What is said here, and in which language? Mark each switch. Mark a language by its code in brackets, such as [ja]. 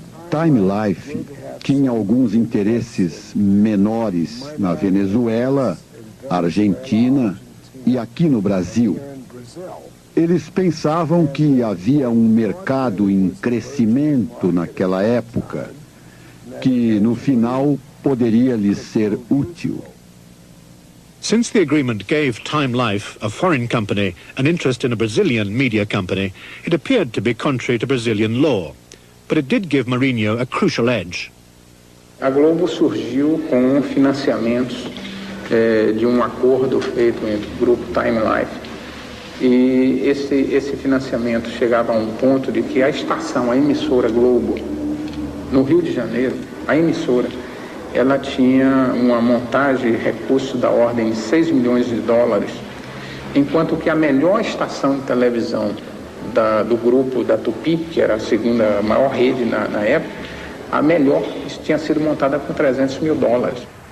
[pt] Time Life tinha alguns interesses menores na Venezuela, Argentina e aqui no Brasil. Eles pensavam que havia um mercado em crescimento naquela época, que no final poderia lhes ser útil. [en] Since the agreement gave Time Life, a foreign company, an interest in a Brazilian media company, it appeared to be contrary to Brazilian law. but it did give Marinho a crucial edge. [pt] A Globo surgiu com financiamentos de um acordo feito entre o grupo Time Life. E esse financiamento chegava a um ponto de que a estação, a emissora Globo, no Rio de Janeiro, a emissora, ela tinha uma montagem de recursos da ordem de 6 milhões de dólares, enquanto que a melhor estação de televisão do grupo da Tupi, que era a segunda maior rede na época, a melhor tinha sido montada com 300 mil dólares.